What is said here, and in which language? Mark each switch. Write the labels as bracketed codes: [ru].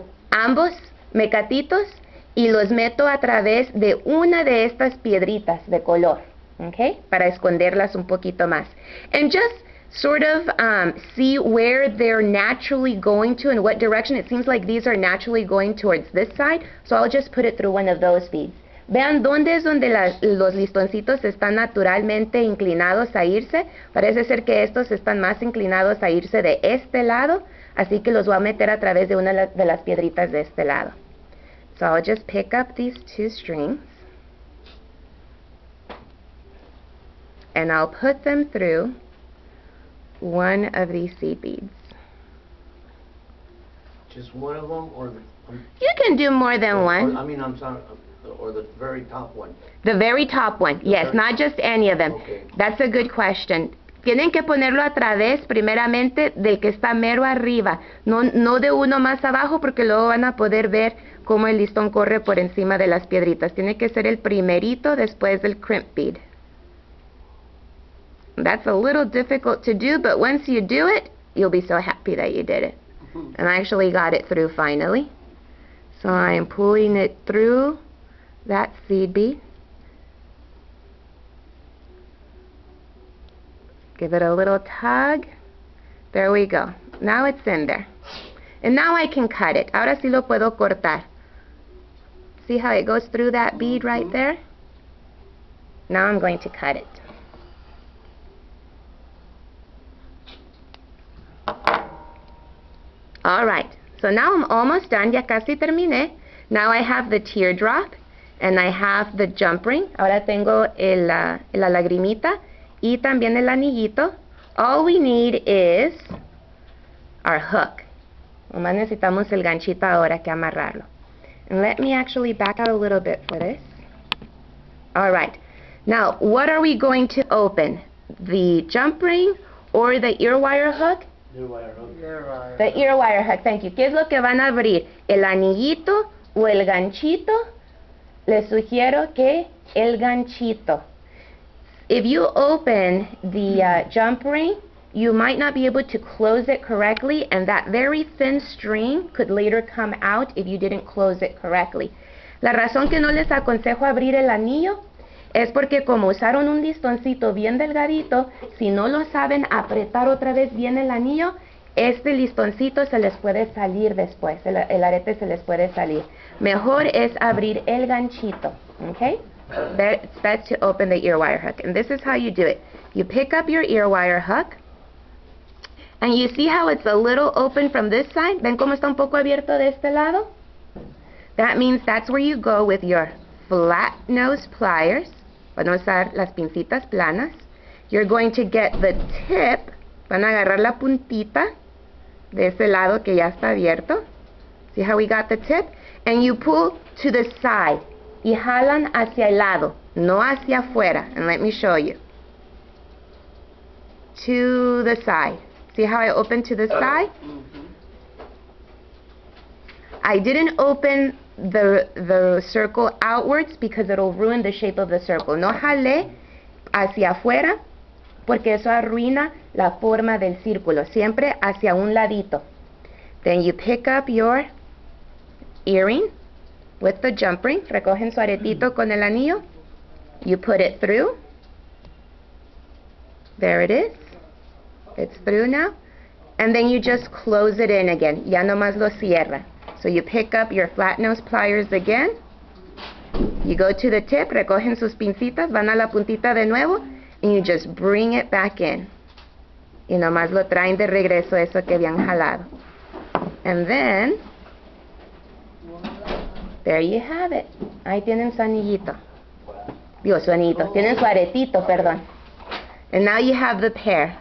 [es] Ambos mecatitos y los meto a través de una de estas piedritas de color, okay, para esconderlas un poquito más. [en] And just sort of see where they're naturally going to, in what direction. It seems like these are naturally going towards this side, so I'll just put it through one of those beads. [es] Vean dónde es donde los listoncitos están naturalmente inclinados a irse. Parece ser que estos están más inclinados a irse de este lado, así que los voy a meter a través de una de las piedritas de este lado. [en] So I'll just pick up these two strings and I'll put them through one of these seed beads. Just one of them, or You can do more than one. I'm sorry, or the very top one. The very top one, yes, not just any of them. Okay. That's a good question. [es] Tienen que ponerlo a través primeramente de que está mero arriba, no de uno más abajo, porque luego van a poder ver cómo el listón corre por encima de las piedritas. Tiene que ser el primerito después del crimp bead. [en] That's a little difficult to do, but once you do it, you'll be so happy that you did it. And I actually got it through finally. So I am pulling it through that seed bead. Give it a little tug. There we go. Now it's in there. And now I can cut it. [es] Ahora sí lo puedo cortar. [en] See how it goes through that bead right there? Now I'm going to cut it. Alright, so now I'm almost done, [es] ya casi terminé. [en] Now I have the teardrop and I have the jump ring. [es] Ahora tengo la lagrimita y también el anillito. [en] All we need is our hook. [es] Nomás necesitamos el ganchito ahora que amarrarlo. [en] And let me actually back out a little bit for this. Alright, now what are we going to open? The jump ring or the ear wire hook? The ear wire hook, thank you. [es] ¿Qué es lo que van a abrir? ¿El anillito o el ganchito? Les sugiero que el ganchito. [en] If you open the jump ring, you might not be able to close it correctly, and that very thin string could later come out if you didn't close it correctly. [es] La razón que no les aconsejo abrir el anillo es porque como usaron un listoncito bien delgadito, si no lo saben apretar otra vez bien el anillo, este listoncito se les puede salir después, el arete se les puede salir. Mejor es abrir el ganchito, okay? [en] It's best to open the ear wire hook, and this is how you do it. You pick up your ear wire hook, and you see how it's a little open from this side? [es] ¿Ven cómo está un poco abierto de este lado? [en] That means that's where you go with your flat nose pliers. [es] Van a usar las pincitas planas. [en] You're going to get the tip. [es] Van a agarrar la puntita de ese lado que ya está abierto. [en] See how we got the tip? And you pull to the side. [es] Y jalan hacia el lado, no hacia afuera. [en] And let me show you. To the side. See how I open to the side? I didn't open the circle outwards because it'll ruin the shape of the circle. [es] No jalé hacia afuera porque eso arruina la forma del círculo. Siempre hacia un ladito. [en] Then you pick up your earring with the jump ring. [es] Recogen su aretito con el anillo. [en] You put it through. There it is. It's through now. And then you just close it in again. [es] Ya nomás lo cierra. [en] So you pick up your flat nose pliers again. You go to the tip, [es] recogen sus pincitas, van a la puntita de nuevo, [en] and you just bring it back in. [es] Y nomás lo traen de regreso eso que habían jalado. [en] And then, there you have it. [es] Ahí tienen su anillito. Digo, su anillito. Tienen su aretito, perdón. [en] And now you have the pair.